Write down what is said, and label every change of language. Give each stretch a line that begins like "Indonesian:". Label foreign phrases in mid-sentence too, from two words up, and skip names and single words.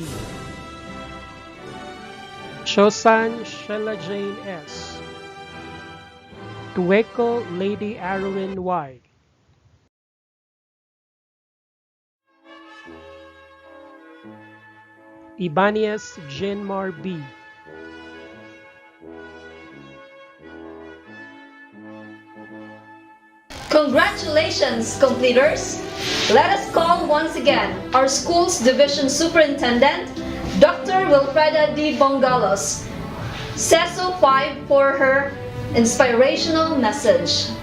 English: Chosan Sheila Jane S. Tueco Lady Arwin Y. Ibanez Jenmar B. Congratulations, completers! Let us call once again our school's division superintendent, Dr. Wilfreda D. Bongalos, CESO 5, for her inspirational message.